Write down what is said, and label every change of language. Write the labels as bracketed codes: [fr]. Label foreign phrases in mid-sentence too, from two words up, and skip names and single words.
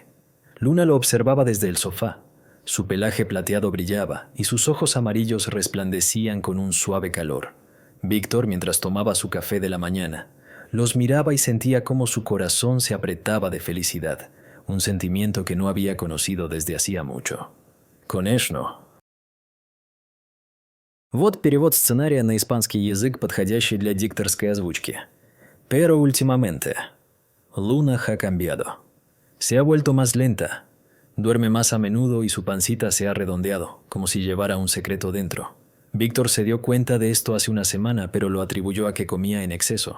[es] Luna lo observaba desde el sofá. Su pelaje plateado brillaba y sus ojos amarillos resplandecían con un suave calor. Víctor, mientras tomaba su café de la mañana, los miraba y sentía cómo su corazón se apretaba de felicidad, un sentimiento que no había conocido desde hacía mucho. [ru] Конечно. Вот перевод сценария на испанский язык, подходящий для дикторской озвучки. [es] Pero últimamente, Luna ha cambiado. Se ha vuelto más lenta. Duerme más a menudo y su pancita se ha redondeado, como si llevara un secreto dentro. Víctor se dio cuenta de esto hace una semana, pero lo atribuyó a que comía en exceso.